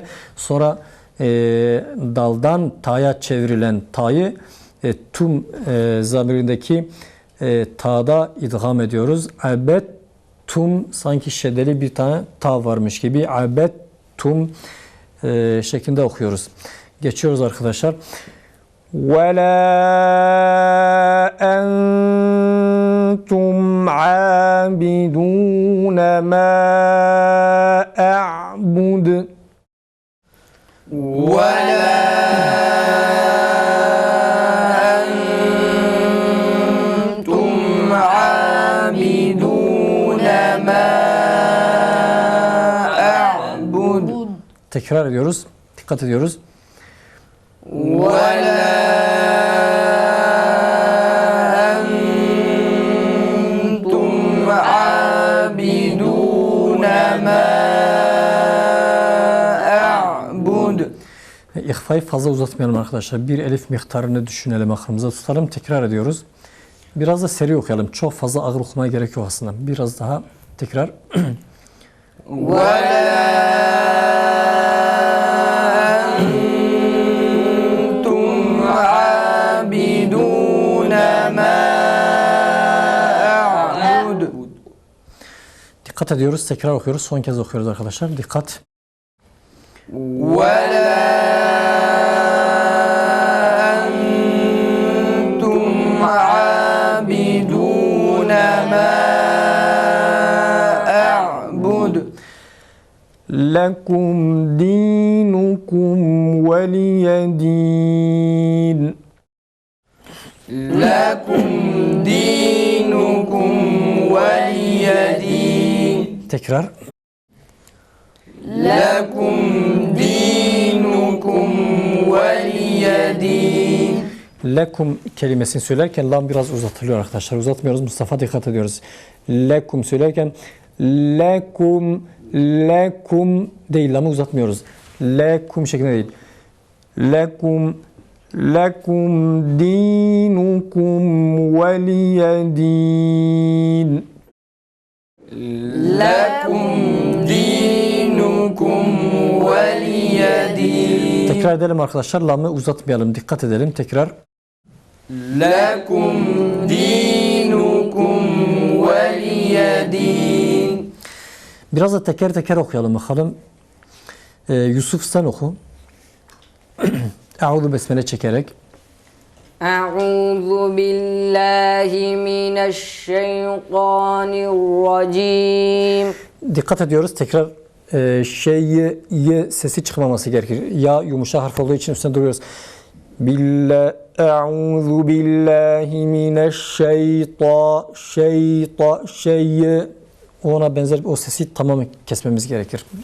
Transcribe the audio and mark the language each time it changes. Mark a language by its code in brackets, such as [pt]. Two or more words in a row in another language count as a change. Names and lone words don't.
[tr] Sonra daldan ta'ya çevrilen ta'yı tum zamirindeki ta'da idgam ediyoruz. Abet tum, sanki şeddeli bir tane ta varmış gibi abet tum şeklinde okuyoruz. Geçiyoruz arkadaşlar. [ar] وَلَا أَنْتُمْ عَابِدُونَ مَا أَعْبُدُ ولا أنتم عابدون ما أعبد. [tr] Tekrar ediyoruz. Dikkat ediyoruz. [ar] ولا أنتم عابدون ما أعبد. [tr] İhfayı fazla uzatmayalım arkadaşlar. Bir elif miktarını düşünelim, aklımıza tutalım. Tekrar ediyoruz. Biraz da seri okuyalım. Çok fazla ağır okumaya gerek yok aslında. Biraz daha tekrar. [ar] ولا أنتم عابدون ما أعبد. [tr] Dikkat ediyoruz. Tekrar okuyoruz. Son kez okuyoruz arkadaşlar. Dikkat. [ar] ولا أنتم عابدون ما أعبد. لكم دينكم ولي دين. لكم دينكم ولي دين. [tr] Tekrar. [ar] لكم دينكم ولي دين. [tr] Lekum kelimesini söylerken lam biraz uzatılıyor arkadaşlar. Uzatmıyoruz. Mustafa dikkat ediyoruz. Lekum söylerken lekum değil, lamı uzatmıyoruz. Lekum şeklinde değil. [ar] لكم دينكم ولي دين. لكم دينكم ولي دين. [tr] Tekrar edelim arkadaşlar. Lamı uzatmayalım. Dikkat edelim. Tekrar. [ar] لكم دينكم ولي دين. [tr] Biraz da teker teker okuyalım bakalım. Yusuf sen oku. Euzu besmele çekerek. [ar] أعوذ بالله من الشيطان الرجيم. [tr] Dikkat ediyoruz. Tekrar y sesi çıkmaması gerekir. Ya yumuşak harf olduğu için üstüne duruyoruz. [ar] أعوذ بالله من الشيطان الرجيم. [tr] Ona benzer o sesi tamamen kesmemiz gerekir.